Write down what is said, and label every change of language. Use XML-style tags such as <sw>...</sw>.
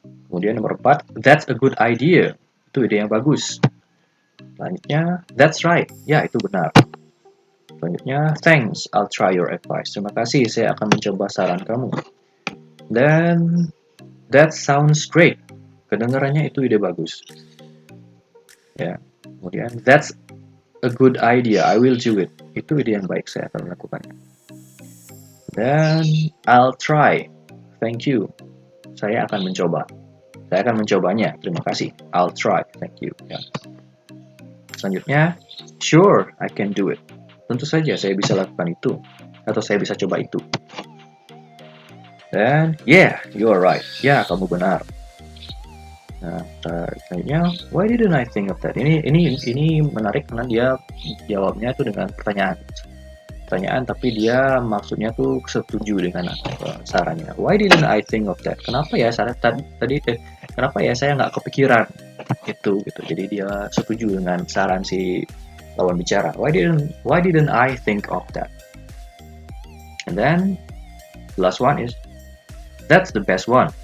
<id>Kemudian nomor 4,</id> <en>that's a good idea.</en> <id>Itu ide yang bagus.</id> <en>Selanjutnya, that's right.</en> <id>Ya, itu benar. Selanjutnya,</id> <en>thanks. I'll try your advice.</en> <id>Terima kasih. Saya akan mencoba saran kamu. Dan</id> <en>that sounds great.</en> <id>Kedengarannya itu ide bagus. Ya, kemudian</id> <en>that's a good idea. I will do it.</en> <id>Itu ide yang baik, saya akan melakukannya. Dan</id> <en>I'll try. Thank you.</en> <id>Saya akan mencoba. Saya akan mencobanya. Terima kasih. I'll try. Thank you. Ya.</id> <en>Selanjutnya, sure, I can do it.</en> <id>Tentu saja saya bisa lakukan itu. Atau saya bisa coba itu. Dan</id> <en>yeah, you are right.</en> <id>Ya, kamu benar.</id> <en>Nah, selanjutnya, why didn't I think of that?</en> <id>Ini menarik karena dia jawabnya tuh dengan pertanyaan, tapi dia maksudnya tuh setuju dengan sarannya.</id> <en>Why didn't I think of that?</en> <id>Kenapa ya kenapa ya saya nggak kepikiran itu gitu. Jadi dia setuju dengan saran si lawan bicara.</id> <en>Why didn't I think of that? And then the last one is that's the best one.</en>